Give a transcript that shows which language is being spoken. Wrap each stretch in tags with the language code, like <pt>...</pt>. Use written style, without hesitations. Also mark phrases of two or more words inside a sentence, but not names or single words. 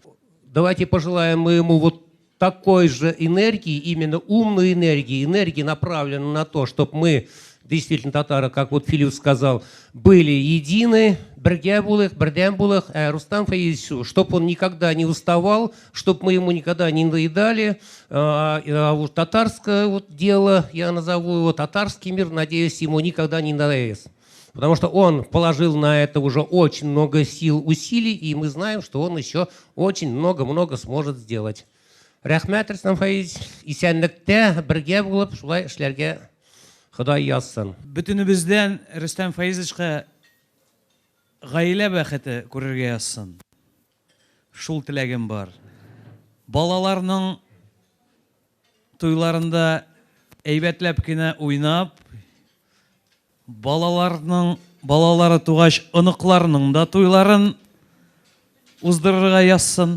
<ru>Давайте пожелаем мы ему вот такой же энергии, именно умной энергии, направленной на то, чтобы мы, действительно татары, как вот Филипп сказал, были едины,</ru> <tt>бердем булых,</tt> <ru>Рустам Фаизович, чтобы он никогда не уставал, чтобы мы ему никогда не надоедали. Вот татарское вот дело, я назову его татарский мир, надеюсь, ему никогда не надоест. Потому что он положил на это уже очень много сил, усилий, и мы знаем, что он еще очень много-много сможет сделать.</ru> <tt>Рәхмәт, Рустам Фаизович, исәнлектә бергә булып шулай эшләргә Ходай язсын. Бөтенебездән Рустам Фаизовичка гаилә бәхете күрергә язсын. Шул теләгем бар. Балаларның туйларында әйбәтләп кенә уйнап, балалары тугач оныкларның да туйларын уздырырга язсын.</tt>